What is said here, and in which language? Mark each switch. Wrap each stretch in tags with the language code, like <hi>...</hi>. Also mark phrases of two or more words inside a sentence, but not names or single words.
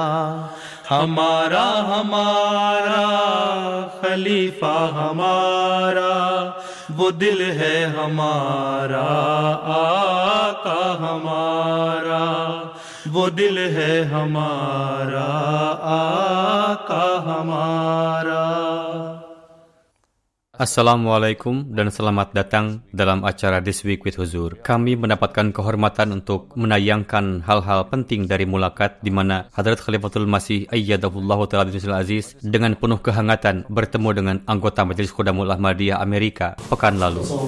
<hi>हमारा हमारा खलीफा हमारा, वो दिल है हमारा आका हमारा, वो दिल है हमारा आका हमारा.</hi> <id>Assalamualaikum dan selamat datang dalam acara This Week with Huzur. Kami mendapatkan kehormatan untuk menayangkan hal-hal penting dari mulakat di mana Hadrat Khalifatul Masih</id> <ar>أيده الله تعالى بدل العزيز</ar> <id>dengan penuh kehangatan bertemu dengan anggota Majelis Khudamul Ahmadiyah Amerika pekan lalu.</id>